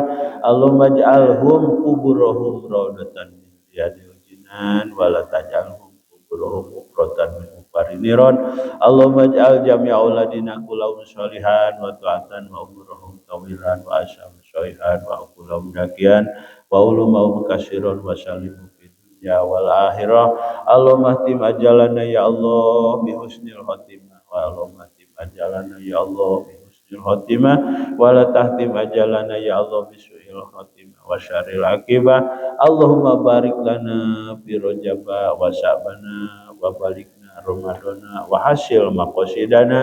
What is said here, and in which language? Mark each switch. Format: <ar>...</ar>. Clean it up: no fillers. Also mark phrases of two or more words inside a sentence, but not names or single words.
<ar>اللهم اجعلهم قبورهم روضة من رياض الجنان ولا تجعلهم قبورهم حفرة من النيران. اللهم اجعل جميع أولادنا كلهم صالحا وطاعة وأعمارهم طويلا وأجساما صالحا وكلهم ذكيا وعلومهم كثيرا وسالمو في الدنيا والآخرة. اللهم اختم آجالنا يا الله بحسن الخاتمة واللهم اختم آجالنا يا الله بحسن الخاتمة ولا تختم آجالنا يا الله بسوء الخاتمة وشر العاقبة. اللهم بارك لنا في رجب وشعبان وبارك رمضان وحصل مقاصدنا.</ar>